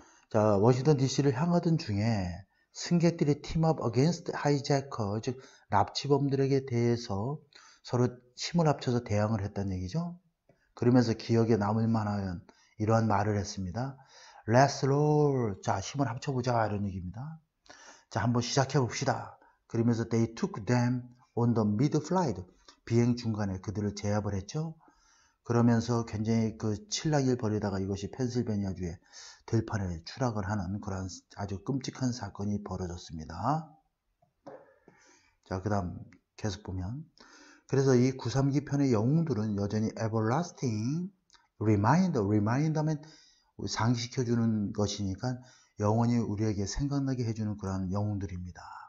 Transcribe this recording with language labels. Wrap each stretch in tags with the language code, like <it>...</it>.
<ko>자, 워싱턴 DC를 향하던 중에 승객들이</ko> <en>team-up against hijacker,</en> <ko>즉 납치범들에게 대해서 서로 힘을 합쳐서 대항을 했다는 얘기죠. 그러면서 기억에 남을 만한 이러한 말을 했습니다.</ko> <en>Let's roll.</en> <ko>자, 힘을 합쳐보자 이런 얘기입니다. 자, 한번 시작해 봅시다. 그러면서</ko> <en>they took them on the mid-flight.</en> <ko>비행 중간에 그들을 제압을 했죠. 그러면서 굉장히 그 칠랑이를 벌이다가 이것이 펜실베니아주의 들판에 추락을 하는 그런 아주 끔찍한 사건이 벌어졌습니다. 자, 그 다음 계속 보면, 그래서 이 932 편의 영웅들은 여전히</ko> <en>everlasting reminder</en> <ko>하면 상기시켜주는 것이니까 영원히 우리에게 생각나게 해주는 그런 영웅들입니다.</ko>